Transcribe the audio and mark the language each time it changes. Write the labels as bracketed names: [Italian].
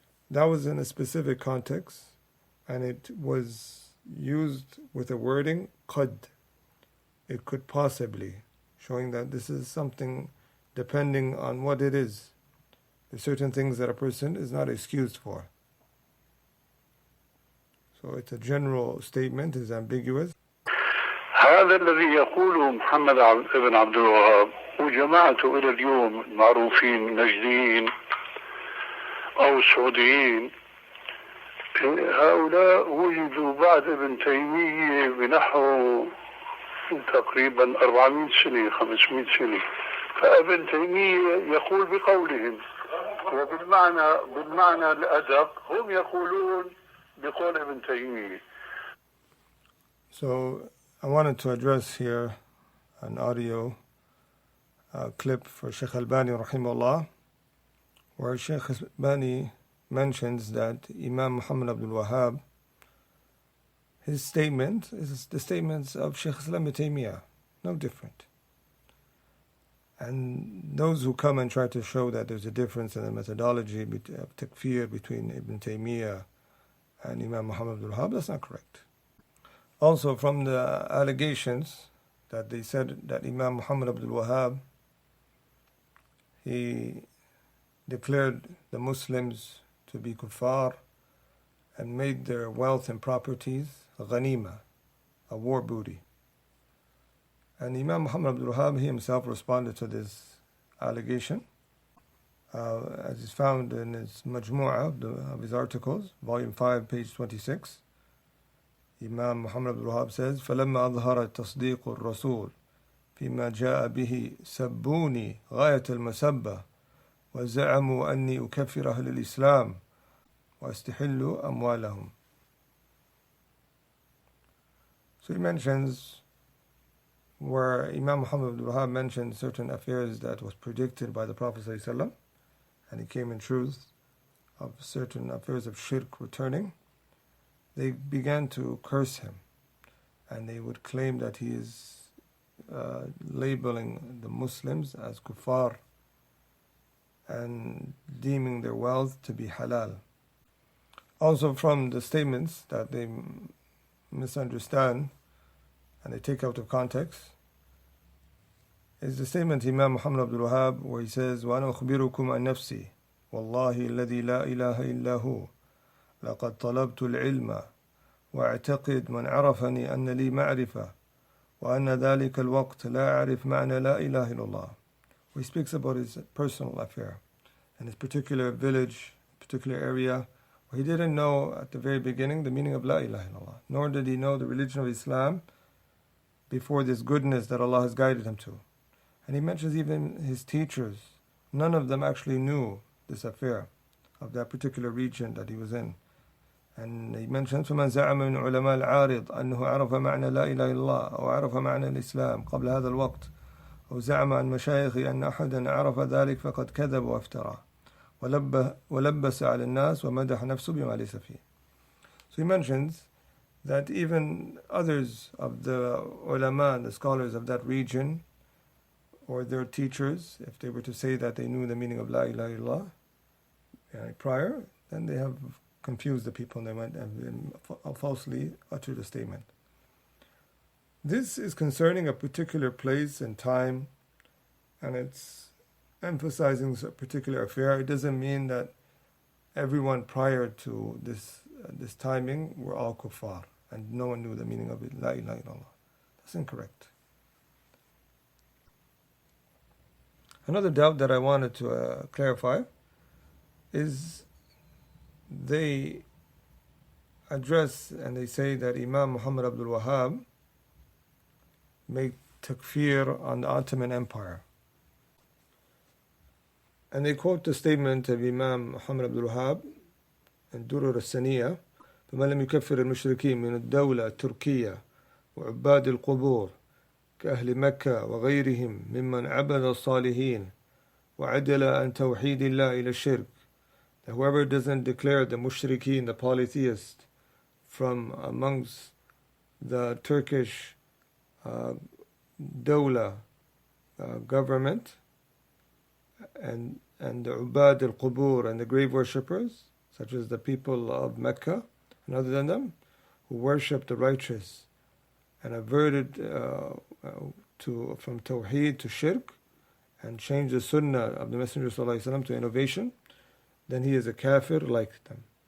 [English] That was in a specific context, and it was used with a wording, qad. It could possibly, showing that this is something depending on what it is. There's certain things that a person is not excused for. So it's a general statement, it's ambiguous. [Arabic] هذا الذي يقوله محمد بن عبد الوهاب وجماعته إلى اليوم معروفين نجديين أو سعوديين، هؤلاء وجدوا بعد ابن تيمية بنحو تقريبا 400 سنة 500 سنة. فابن تيمية يقول بقولهم، وبالمعنى الأدق هم يقولون بقول ابن تيمية. [English] So I wanted to address here an audio clip for Sheikh Albani rahimahullah, where Sheikh Albani mentions that Imam Muhammad bin Abdul-Wahaab, his statement is the statements of Sheikh Islam ibn Taymiyyah, no different. And those who come and try to show that there's a difference in the methodology of takfeer between Ibn Taymiyyah and Imam Muhammad bin Abdul-Wahaab, that's not correct. Also, from the allegations that they said that Imam Muhammad bin Abdul-Wahaab, he declared the Muslims to be kuffar and made their wealth and properties ghanima, a war booty. And Imam Muhammad bin Abdul-Wahaab, he himself responded to this allegation, as is found in his majmu'ah of his articles, volume 5, page 26. Imam Muhammad bin Abdul-Wahaab says, [Arabic] فَلَمَّا أَظْهَرَ التَّصْدِيقُ الرَّسُولِ فِيمَا جَاءَ بِهِ سَبُّونِي غَايَةَ الْمَسَبَّةِ وَزَعَمُوا أَنِّي أُكَفِّرُ أَهْلَ الْإِسْلَامِ وَأَسْتَحِلُّ أَمْوَالَهُمْ. [English] So he mentions where Imam Muhammad bin Abdul-Wahaab mentioned certain affairs that was predicted by the Prophet ﷺ, and he came in truth of certain affairs of shirk returning. They began to curse him, and they would claim that he is labeling the Muslims as kuffar and deeming their wealth to be halal. Also from the statements that they misunderstand and they take out of context is the statement Imam Muhammad bin Abdul-Wahaab, where he says, [Arabic] وَأَنَا أُخْبِرُكُمْ عَنْ نَفْسِي وَاللَّهِ الَّذِي لَا إِلَهَ إِلَّا هُوَ لقد طلبت العلم واعتقد من عرفني أن لي معرفة وأن ذلك الوقت لا أعرف معنى لا إله إلا الله. [English] He speaks about his personal affair and his particular village, particular area, where he didn't know at the very beginning the meaning of La ilaha illallah, nor did he know the religion of Islam before this goodness that Allah has guided him to. And he mentions even his teachers, none of them actually knew this affair of that particular region that he was in. And he mentions [Arabic] فَمَنْ زَعَمَ مِنْ عُلَمَاء الْعَارِض أَنَّهُ عَرَفَ مَعْنَى لَا إِلَهَ إِلَّا اللَّهِ أو عَرَفَ مَعْنَى الإسلام قبل هذا الوقت أو زعم عن مشايخ أن أحدا عرف ذلك فقد كذب وافترى ولبس على الناس ومدح نفسه بما ليس فيه. [English] So he mentions that even others of the ulama, the scholars of that region, or their teachers, if they were to say that they knew the meaning of La ilaha illallah prior, then they have confused the people and they went and falsely uttered a statement. This is concerning a particular place and time, and it's emphasizing a particular affair, it doesn't mean that everyone prior to this timing were all kuffar and no one knew the meaning of it. La ilaha illallah. That's incorrect. Another doubt that I wanted to clarify is they address and they say that Imam Muhammad bin Abdul-Wahaab made takfir on the Ottoman Empire. And they quote the statement of Imam Muhammad bin Abdul-Wahaab in Durur al-Saniyah, [Arabic] فَمَا لَمْ يُكَفِّرِ الْمُشْرِكِينَ مِنَ الدَّوْلَةِ التُّرْكِيَّةِ وعباد القبور كأهل مكة وغيرهم ممن عبد الصالحين وعدل عن توحيد الله إلى الشرك. [English] That whoever doesn't declare the mushrikeen, the polytheists, from amongst the Turkish dawla government and the ubad al-qubur and the grave worshippers, such as the people of Mecca and other than them, who worship the righteous and averted from tawheed to shirk and changed the sunnah of the Messenger ﷺ to innovation, then he is a kafir like them.